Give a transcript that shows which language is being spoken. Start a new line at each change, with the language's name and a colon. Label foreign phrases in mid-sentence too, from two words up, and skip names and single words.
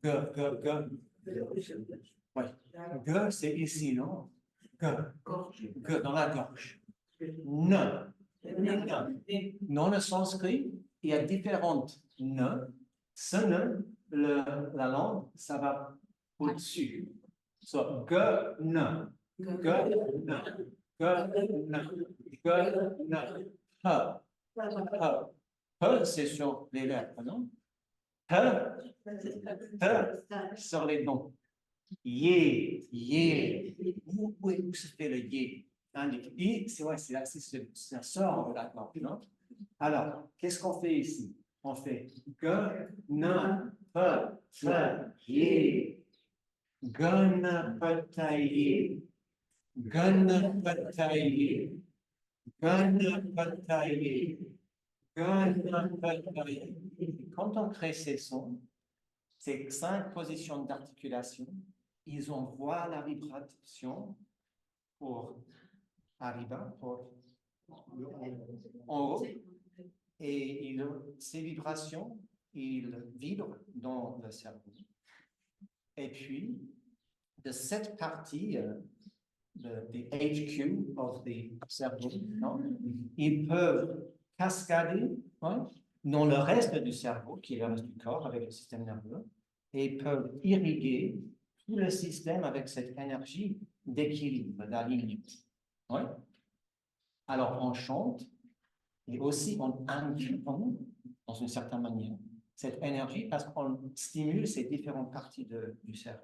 French: Ouais. G, c'est ici, non? G. G, dans la gorge. Ne. Dans le sanskrit, il y a différentes ne. Ce ne, la langue, ça va au-dessus. So, ge, ne. Ge, ne. Ge, ne. Ge, ne. He. He. He, c'est sur les lèvres, non? He. He, sur les dents. Ye. Ye. Où se fait le ye? I, c'est ouais, ça sort de la langue, non? Alors, qu'est-ce qu'on fait ici? On fait ge, ne, pe, ye.
Sanskrit: Ganapataye. Ganapataye. Ganapataye. Ganapataye.
French: Quand on crée ces sons, ces 5 positions d'articulation, ils envoient la vibration pour arriba, pour en haut, et ces vibrations, ils vibrent dans le cerveau. Et puis, de cette partie,
English: the HQ of the
French: cerveau, non, ils peuvent cascader, ouais, dans le reste du cerveau, qui est le reste du corps, avec le système nerveux, et ils peuvent irriguer tout le système avec cette énergie d'équilibre, d'alignement. Ouais. Alors, on chante et aussi on induit, dans une certaine manière, cette énergie parce qu'on stimule ces différentes parties du cerveau.